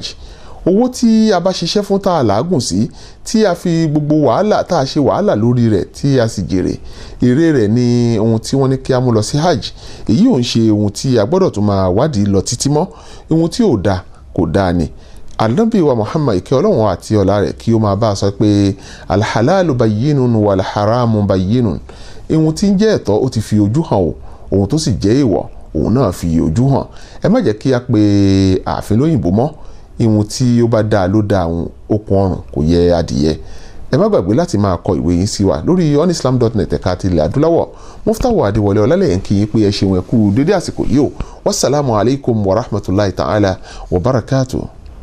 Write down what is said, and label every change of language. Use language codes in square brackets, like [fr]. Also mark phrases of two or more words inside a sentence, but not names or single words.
[yo] Owó tí a bá ṣiṣẹ́ fún tá a làágùn sí, tí a fi gbogbo wàhálà tá a ṣe wàhálà lórí rẹ̀ tí a sì jèrè, èrè rẹ̀ ni ohun tí wọ́n ní kí a mú lọ sí hajj. Èyí ò ń ṣe ohun tí a gbọ́dọ̀ tún máa wádìí lọ títí mọ́, ohun tí ò dáa kò dáa ni. Ànábì wa Muhammad ìkẹ́ Ọlọ́run àti ọlá rẹ̀ kí ó máa bá a sọ pé [ar] الحلال بين والحرام بين. [yo] Ohun tí ń jẹ́ ẹ̀tọ́ ó ti fi ojú hàn o, ohun tó sì jẹ́ èèwọ̀ òun náà fi ojú hàn. Ẹ má jẹ́ kí a pe ààfin lóyìnbó mọ́, ìwọ̀n tí ó bá dáa ló dáa, àwọn okùn ọrùn kò yẹ adìyẹ. Ẹ má gbàgbé láti máa kọ ìwé yín sí wa lórí onislam.net ẹ̀ka àti ilẹ̀ adúláwọ̀. Muftawa Adéwọlé Ọlálẹ́yẹ ń kí yín pé ẹ ṣeun ẹ kú dédé àsìkò yìí o. [ar] والسلام عليكم ورحمة الله تعالى وبركاته.